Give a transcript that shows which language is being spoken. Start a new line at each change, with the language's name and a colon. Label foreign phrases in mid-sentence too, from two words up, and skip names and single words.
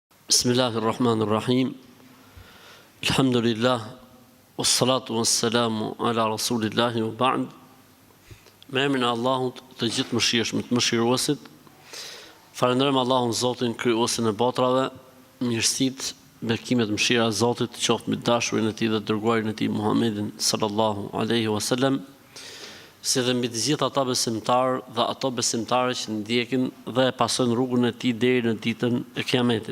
Arabic: بسم الله الرحمن الرحيم الحمد لله والصلاة والسلام على رسول الله وبعد.
Albanian: Me emrin e Allahut të gjithë mëshirshëm, të mëshiruesit. Falenderojmë Allahun Zotin krijuesin e botrave, mirësitë, bekimet, mëshira e Zotit qoftë me dashurin e Tij dhe dërguarin e Tij Muhammedin
Arabic: صلى الله عليه وسلم,
Albanian: si dhe mbi të gjithë ata besimtarë dhe ato besimtare që ndjekin dhe e pasojnë rrugën e Tij deri në ditën e Kiametit.